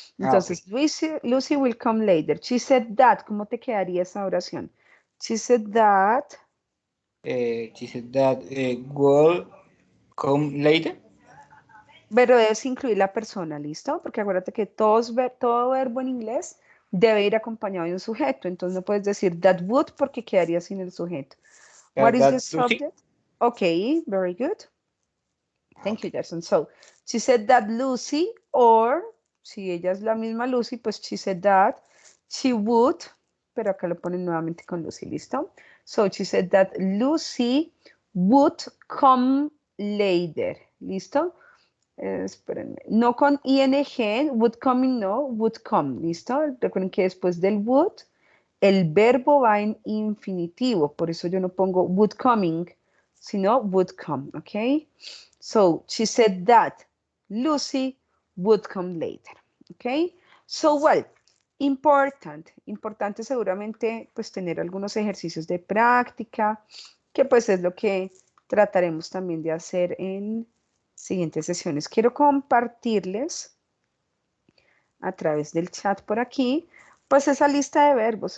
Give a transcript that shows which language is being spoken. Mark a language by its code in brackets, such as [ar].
[en] Entonces, Lucy will come later. She said that, [es] ¿cómo te quedaría esa oración? [en] She said that. She said that will come later. [es] Pero debes incluir la persona, ¿listo? Porque acuérdate que todo verbo en inglés debe ir acompañado de un sujeto. Entonces no puedes decir that would porque quedaría sin el sujeto. [en] What is the subject? Okay, very good. Thank you, Jason. So, she said that Lucy, or, [es] si ella es la misma Lucy, pues [en] she said that she would, [es] pero acá lo ponen nuevamente con Lucy, ¿listo? [en] So, she said that Lucy would come later, ¿listo? [es] Espérenme, no con ing, would coming, no, would come, ¿listo? Recuerden que después del would, el verbo va en infinitivo, por eso yo no pongo would coming, sino would come, ¿ok? [en] So, she said that Lucy would come later, ¿ok? So, well, [es] importante seguramente pues tener algunos ejercicios de práctica, que pues es lo que trataremos también de hacer en siguientes sesiones. Quiero compartirles a través del chat por aquí, pues esa lista de verbos.